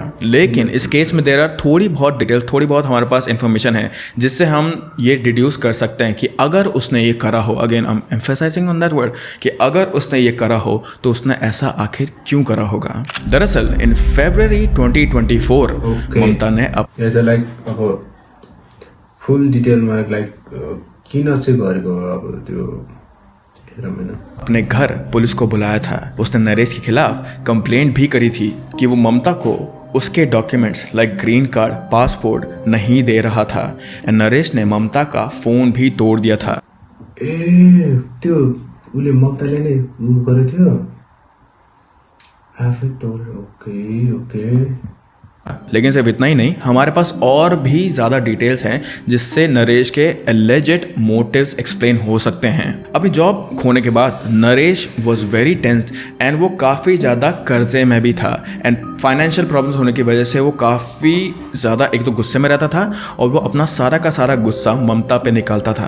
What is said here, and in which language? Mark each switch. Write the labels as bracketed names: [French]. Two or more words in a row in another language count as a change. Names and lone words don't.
[Hindi] लेकिन इस केस में [English] there are [Hindi] थोड़ी बहुत हमारे पास इंफॉर्मेशन है जिससे हम ये डिड्यूस कर सकते हैं कि अगर उसने ये करा हो, [English] again I am emphasizing on that word, [Hindi] कि अगर उसने ये करा हो तो उसने ऐसा आखिर क्यों करा होगा? दरअसल [English] in February [Hindi] 2024 ममता ने [Nepali] अब फुल डिटेलमा किन चाहिँ गरेको अब त्यो [Hindi] अपने घर पुलिस को बुलाया था। उसने नरेश के खिलाफ कंप्लेंट भी करी थी कि वो ममता को उसके डॉक्यूमेंट्स लाइक [English] green card, [Hindi] पासपोर्ट नहीं दे रहा था। नरेश ने ममता का फोन भी तोड़ दिया था। [Nepali] त्यो उले ममताले नै उ गरेको थियो आफै तोड। ओके। [Hindi] लेकिन सिर्फ इतना ही नहीं, हमारे पास और भी ज़्यादा डिटेल्स हैं जिससे नरेश के [English] alleged motives [Hindi] एक्सप्लेन हो सकते हैं। अभी जॉब खोने के बाद नरेश [English] was very tensed and [Hindi] वो काफ़ी ज़्यादा कर्जे में भी था एंड [English] financial problems [Hindi] होने की वजह से वो काफ़ी ज़्यादा एक तो गुस्से में रहता था और वो अपना सारा का सारा गुस्सा ममता पे निकालता था।